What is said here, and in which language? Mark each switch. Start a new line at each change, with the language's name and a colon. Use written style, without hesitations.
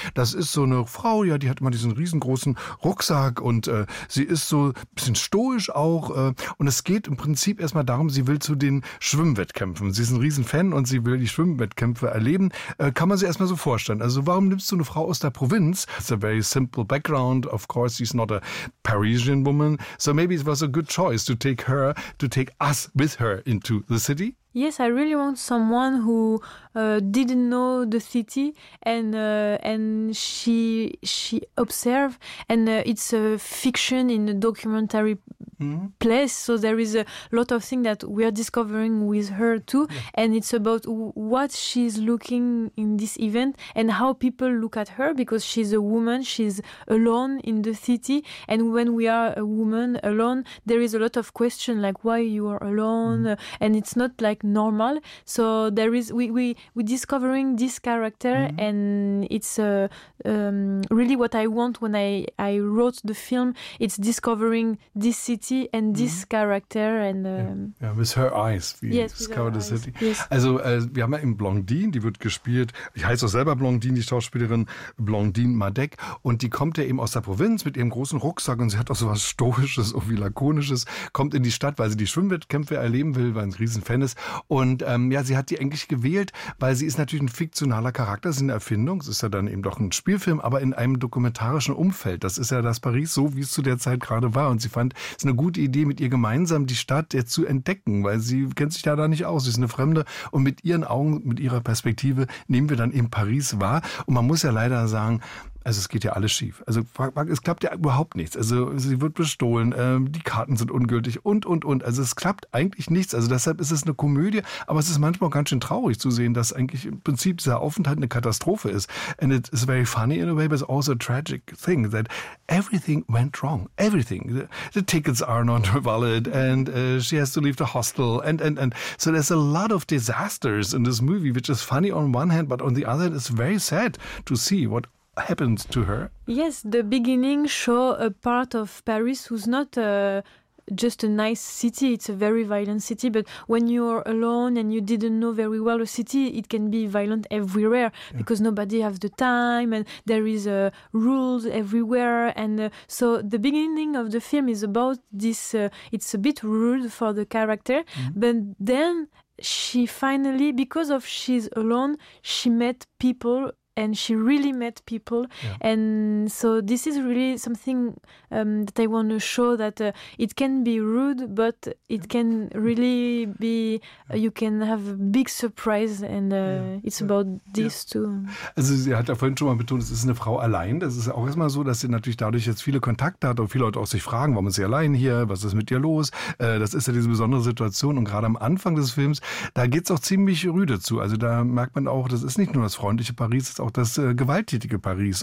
German: Das ist so eine Frau, ja, die hat immer diesen riesengroßen Rucksack und sie ist so ein bisschen stoisch auch. Und es geht im Prinzip erstmal darum, sie will zu den Schwimmwettkämpfen. Sie ist ein Riesenfan und sie will die Schwimmwettkämpfe erleben. Kann man sich erstmal so vorstellen. Also warum nimmst du eine Frau aus der Provinz?
English: It's a very simple background. Of course, she's not a Parisian woman. So maybe it was a good choice to take her, to take us with her into the city. Yes, I really want someone who didn't know the city and she observed. And it's a fiction in a documentary place. So there is a lot of things that we are discovering with her too. Yeah. And it's about what she's looking in this event and how people look at her because she's a woman, she's alone in the city. And when we are a woman alone, there is a lot of question like why you are alone. And it's not like normal. So there is we discovering this character and it's really what I want when I wrote the film. It's discovering this city and this character and With her eyes discover the city.
German: Also wir haben ja eben Blondine, die wird gespielt, ich heiße auch selber Blondine, die Schauspielerin Blondine Madec, und die kommt ja eben aus der Provinz mit ihrem großen Rucksack und sie hat auch sowas Stoisches und wie Lakonisches, kommt in die Stadt, weil sie die Schwimmwettkämpfe erleben will, weil sie ein Riesenfan ist. Und sie hat die eigentlich gewählt, weil sie ist natürlich ein fiktionaler Charakter, sie ist eine Erfindung, es ist ja dann eben doch ein Spielfilm, aber in einem dokumentarischen Umfeld. Das ist ja das Paris, so wie es zu der Zeit gerade war. Und sie fand es eine gute Idee, mit ihr gemeinsam die Stadt jetzt zu entdecken, weil sie kennt sich da nicht aus, sie ist eine Fremde. Und mit ihren Augen, mit ihrer Perspektive nehmen wir dann eben Paris wahr. Und man muss ja leider sagen, Also es geht ja alles schief. Also es klappt ja überhaupt nichts. Also sie wird bestohlen, die Karten sind ungültig und, und. Also es klappt eigentlich nichts. Also deshalb ist es eine Komödie. Aber es ist manchmal auch ganz schön traurig zu sehen, dass eigentlich im Prinzip dieser Aufenthalt eine Katastrophe ist.
English: And it is very funny in a way, but it's also a tragic thing that everything went wrong. Everything. The tickets are not valid and she has to leave the hostel. And. So there's a lot of disasters in this movie, which is funny on one hand, but on the other hand, it's very sad to see what happened to her. Yes, the beginning show a part of Paris who's not just a nice city. It's a very violent city, but when you're alone and you didn't know very well a city, it can be violent everywhere, yeah, because nobody has the time and there is rules everywhere. And so the beginning of the film is about this. It's a bit rude for the character, mm-hmm, but then she finally, because of she's alone, she met people. And she really met people. Yeah. And so this is really something that I want to show, that it can be rude, but it can really be, you can have a big surprise. And it's about this too.
German: Also sie hat ja vorhin schon mal betont, es ist eine Frau allein. Das ist auch erstmal so, dass sie natürlich dadurch jetzt viele Kontakte hat und viele Leute auch sich fragen, warum ist sie allein hier? Was ist mit ihr los? Das ist ja diese besondere Situation. Und gerade am Anfang des Films, da geht es auch ziemlich rüde zu. Also da merkt man auch, das ist nicht nur das freundliche Paris, ist auch das gewalttätige Paris.